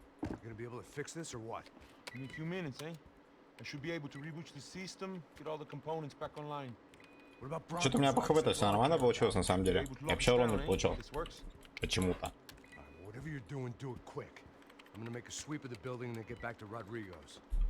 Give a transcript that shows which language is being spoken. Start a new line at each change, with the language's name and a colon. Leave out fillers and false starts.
English: You gonna be able to fix this or what? Give me a few minutes, eh? I should be able to reboot the system, get all the components back online. What about Bronco?
Russian: Что-то у меня по хп все нормально получилось на самом деле. Я вообще урон не получил.
English: This works.
Russian: Почему-то.
English: Whatever you're doing, do it quick. I'm gonna make a sweep of the building and then get back to Rodrigo's.